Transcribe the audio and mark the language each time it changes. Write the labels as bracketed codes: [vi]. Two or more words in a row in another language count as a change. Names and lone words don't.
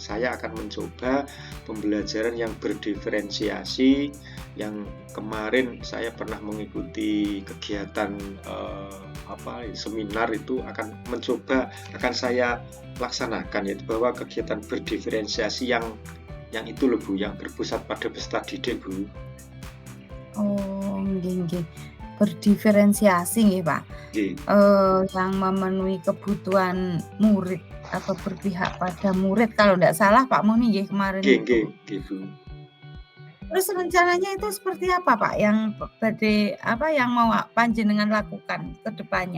[id] Saya akan mencoba pembelajaran yang berdiferensiasi. Yang kemarin saya pernah mengikuti kegiatan seminar itu akan saya laksanakan, yaitu bahwa kegiatan berdiferensiasi yang itu loh Bu, yang berpusat pada peserta didik, Bu. Oh, nggih. Berdiferensiasi nggih, Pak. Nggih. Yang memenuhi kebutuhan murid atau berpihak pada murid kalau nggak salah Pak Muni nggih kemarin itu. Nggih, Bu. Terus rencananya itu seperti apa Pak yang yang mau panjenengan lakukan ke depannya?